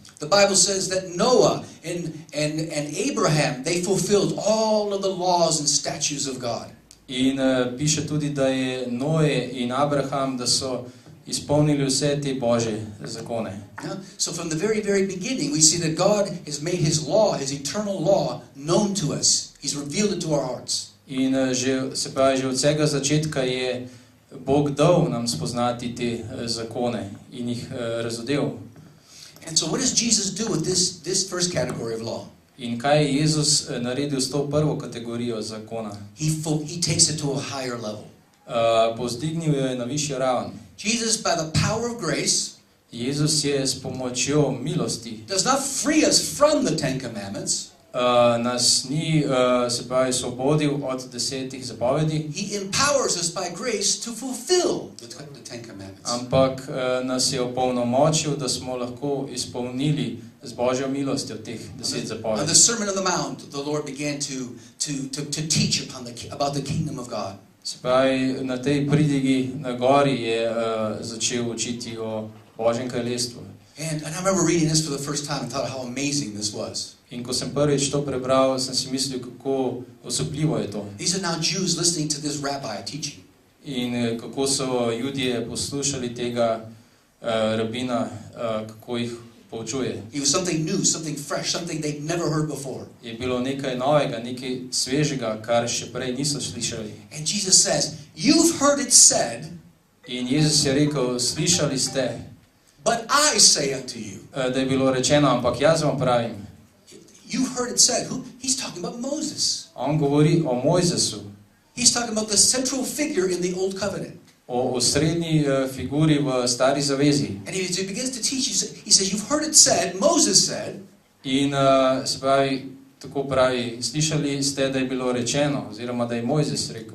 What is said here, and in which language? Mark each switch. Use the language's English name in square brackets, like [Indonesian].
[English] The Bible says that Noah and Abraham, they fulfilled all of the laws and statutes of God. [Slovenian] In piše tudi, da je Noe in Abraham, da so izpolnili vse te božje zakone. [English] Yeah? So from the very, very beginning, we see that God has made His law, His eternal law, known to us. He's revealed it to our hearts. [Slovenian] In že od vsega začetka je Bog dal nam spoznati te zakone in jih razodel. [English] And so what does Jesus do with this first category of law? [Slovenian] In kaj je Jezus naredil s to prvo kategorijo zakona? [English] He takes it to a higher level. [Slovenian] Povzdignil jo je na višjo raven. [English] Jesus, by the power of grace, [Slovenian] Jezus je s pomočjo milosti [English] does not free us from the Ten Commandments. [Slovenian] Nas ni osvobodil od 10 zapovedi, [English] He empowers us by grace to fulfill the Ten Commandments. [Slovenian] ampak nas je opolnomočil, da smo lahko izpolnili z Božjo milostjo teh 10 [English] On the [Slovenian] zapovedi. [English] Sermon on the Mount, the Lord began to teach about the kingdom of God. [Slovenian] Na tej pridigi na gori je začel učiti o Božjem kraljestvu. [English] And I remember reading this for the first time and thought how amazing this was. [Slovenian] In ko sem prvič to prebral, sem si mislil, kako osupljivo je to. [English] These are now Jews listening to this rabbi teaching. [Slovenian] In kako so Judje poslušali tega rabina, kako jih poučuje. [English] It was something new, something fresh, something they'd never heard before. [Slovenian] Je bilo nekaj novega, nekaj svežega, kar še prej niso slišali. [English] And Jesus says, you've heard it said, [Slovenian] In Jezus je rekel, slišali ste, [English] but I say unto you. [Slovenian] da je bilo rečeno, ampak jaz vam pravim. [English] You've heard it said. He's talking about Moses. [Slovenian] On govori o Mojzesu, [English] He's talking about the central figure in the Old Covenant. [Slovenian] o osrednji figuri v Stari zavezi. [English] And he begins to teach, he says, you've heard it said, Moses said, [Slovenian] In se pravi, tako pravi, slišali ste, da je bilo rečeno, oziroma da je Mojzes rekel.